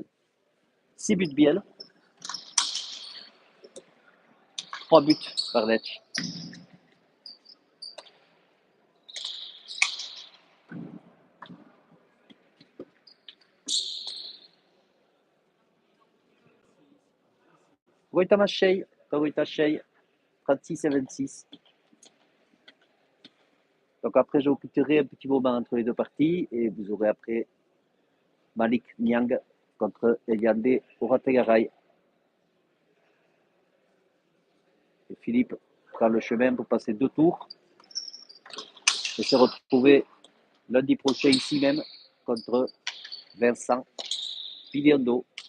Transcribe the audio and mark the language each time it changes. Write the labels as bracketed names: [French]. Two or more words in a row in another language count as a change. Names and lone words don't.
[French] 6 buts Biel. 3 buts Barnett. Ogoita Mashei, Ogoita Shei. 36-26. Donc après, j'occuperai un petit moment entre les deux parties et vous aurez après Malik Niang contre Eliande Orategaray. Et Philippe prend le chemin pour passer 2 tours et se retrouver lundi prochain ici même contre Vincent Piliando.